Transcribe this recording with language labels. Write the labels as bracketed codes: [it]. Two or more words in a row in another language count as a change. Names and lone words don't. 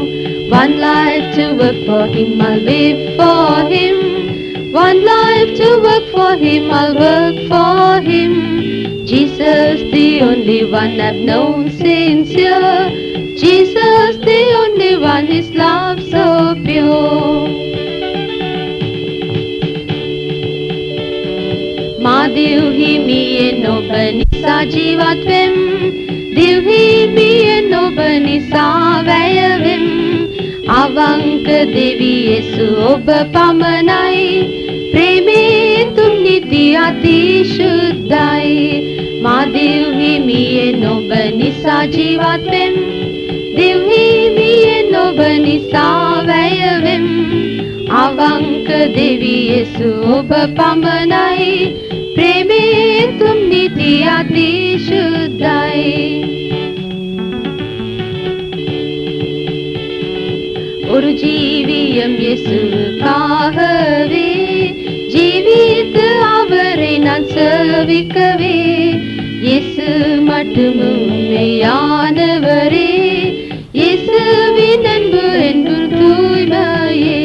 [en] One life to work for him, I'll live for him. One life to work for him, I'll work for him. Jesus, the only one I've known sincere. Jesus, the only one, his love so pure. [si] මා දිව්හිමියෙන් ඔබ නිසා ජීවත් වෙම්. දිව්හිමියෙන් ඔබ නිසා වැයවෙම්. අවංක දෙවි යේසු ඔබ පමණයි. ප්‍රේමයෙන් තුන් නිති අතිශුද්ධයි. මා දිව්හිමියෙන් ඔබ නිසා ජීවත් වෙම්. දිව්හිමියෙන් ඔබ නිසා වැයවෙම්. අවංක දෙවි යේසු ඔබ පමණයි. ප්‍රේමයෙන් තුන් නිති අතිශුද්ධයි. [ta] ஒரு ஜீவியம் இயேசுக்காகவே, ஜீவித்து அவரை நான் சேவிக்கவே. இயேசு மட்டும் உண்மையானவரே, இயேசுவின் அன்பு என்றும் தூய்மையே.